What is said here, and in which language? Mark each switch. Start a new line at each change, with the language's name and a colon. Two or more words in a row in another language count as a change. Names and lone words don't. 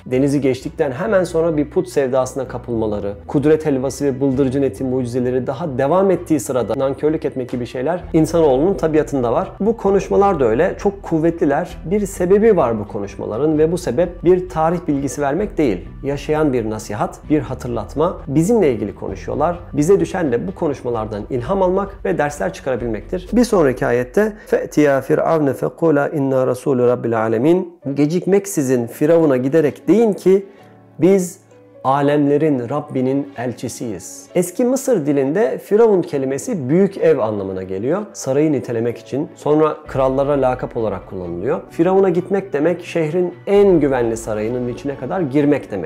Turkish: Denizi geçtikten hemen sonra bir put sevdasına kapılmaları, kudret helvası ve bıldırcın eti mucizeleri daha devam ettiği sırada nankörlük etmek gibi şeyler insanoğlunun tabiatında var. Bu konuşmalar da öyle. Çok kuvvetliler. Bir sebebi var bu konuşmaların ve bu sebep bir tarih bilgisi vermek değil. Yaşayan bir nasihat, bir hatırlatma. Bizimle ilgili konuşuyorlar. Bize düşen de bu konuşmalardan ilham almak ve dersler çıkarabilmektir. Bir sonraki ayette
Arabic: فَأْتِيَا فِرْعَوْنَ فَقُولَا اِنَّا رَسُولُ رَبِّ الْعَالَمِينَ
Turkish: Gecikmeksizin Firavun'a giderek deyin ki biz alemlerin Rabbinin elçisiyiz. Eski Mısır dilinde Firavun kelimesi büyük ev anlamına geliyor. Sarayı nitelemek için. Sonra krallara lakap olarak kullanılıyor. Firavun'a gitmek demek şehrin en güvenli sarayının içine kadar girmek demek.